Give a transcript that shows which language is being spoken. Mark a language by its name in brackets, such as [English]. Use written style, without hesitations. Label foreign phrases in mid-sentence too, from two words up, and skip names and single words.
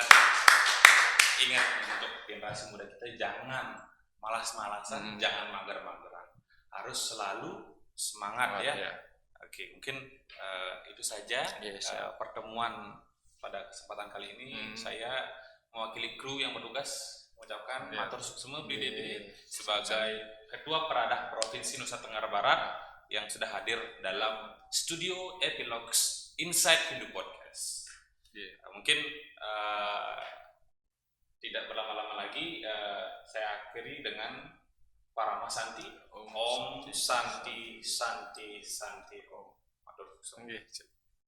[Indonesian] Ingat untuk generasi muda kita jangan malas-malasan, jangan mager-mageran. Harus selalu semangat ya. Oke, mungkin itu saja pertemuan pada kesempatan kali ini. Saya mewakili kru yang bertugas mengucapkan [Balinese] matur suksema [Indonesian] Bli Dede sebagai Ketua Peradah Provinsi Nusa Tenggara Barat yang sudah hadir dalam studio Epilogues Inside Hindu Podcast. Mungkin tidak berlama-lama lagi, saya akhiri dengan Parama Santi. [Sanskrit] Om Santi Santi Santi Om. [Balinese] Matur suksema.